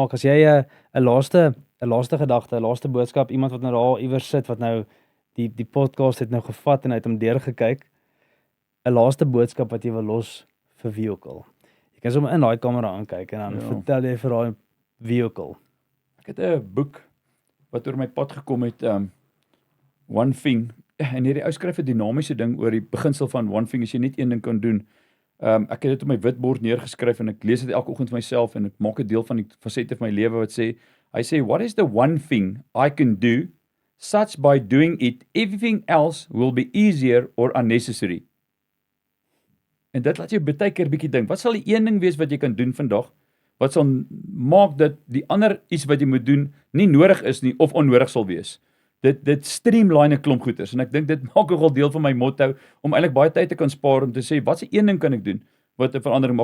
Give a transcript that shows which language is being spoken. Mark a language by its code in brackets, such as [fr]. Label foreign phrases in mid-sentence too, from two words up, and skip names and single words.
[af] As jy 'n laaste gedagte, 'n laaste boodskap, iemand wat nou daar iewers sit wat nou die podcast het nou gevat en uit hom deurgekyk, 'n laaste boodskap wat jy wil los vir vehicle. Jy kan sommer in daai kamera aankyk en dan vertel jy vir daai vehicle. Ek het 'n boek wat oor my pad gekom het [en] one thing. [af] En hierdie ou skryf 'n dinamiese ding oor die beginsel van [en] one thing [af] as jy net een ding kan doen. Ek het dit op my witbord neergeskryf en ek lees dit elke oggend vir myself en ek maak 'n deel van die fasette van my lewe wat sê, hy sê, [en] what is the one thing I can do such by doing it everything else will be easier or unnecessary. [af] En dit laat jou baie keer bietjie dink, wat sal die een ding wees wat jy kan doen vandag wat sal maak dat die ander iets wat jy moet doen nie nodig is nie of onnodig sal wees. Dit streamline 'n klomp goeders en ek dink dit maak nogal deel van my motto om eintlik baie tyd te kan spaar om te sê wat se een ding kan ek doen wat 'n verandering maak.